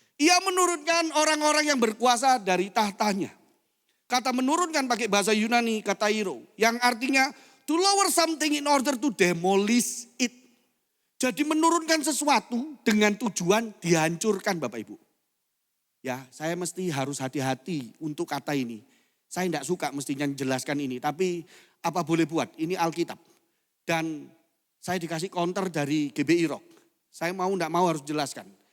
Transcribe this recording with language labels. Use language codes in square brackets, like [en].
[id] Ia menurunkan orang-orang yang berkuasa dari tahtanya. Kata menurunkan pakai bahasa Yunani, kata hero. Yang artinya [en] to lower something in order to demolish it. [id] Jadi menurunkan sesuatu dengan tujuan dihancurkan Bapak Ibu. Ya, saya mesti harus hati-hati untuk kata ini. Saya tidak suka mestinya menjelaskan ini. Tapi apa boleh buat, ini Alkitab. Dan saya dikasih counter dari GBI Rock. Saya mau tidak mau harus jelaskan.